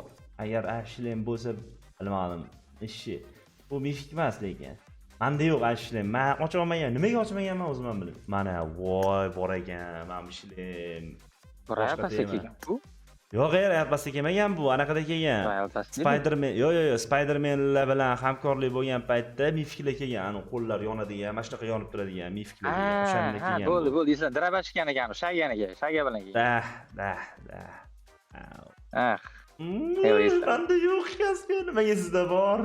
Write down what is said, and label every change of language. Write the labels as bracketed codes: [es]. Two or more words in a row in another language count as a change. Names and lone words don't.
[uz] Agar shlem bo'lsa, bilmadim. Ishi. Bu mifik emas lekin. Menda yo'q shlem. Men ocholmagan. Nimaga ochmaganman o'zim ham bilmayman. Mana voy bor ekan, mana bu shlem. Royal Pass'ga kelgan bu. Yo'q, Royal Pass'ga kelmagan bu, anaqada kelgan. Royal Pass. Spider-Man, yo'q, Spider-Manlar bilan hamkorlik bo'lgan paytda mifiklar kelgan, ani qo'llar yonadigan, mana shunaqa yonib turadigan mifiklar kelgan. O'shanda kelgan. Bo'ldi, eslar. Draba chiqqan ekan, shaga bilan kelgan. Da. Menda yo'q kaska, nimaga sizda bor?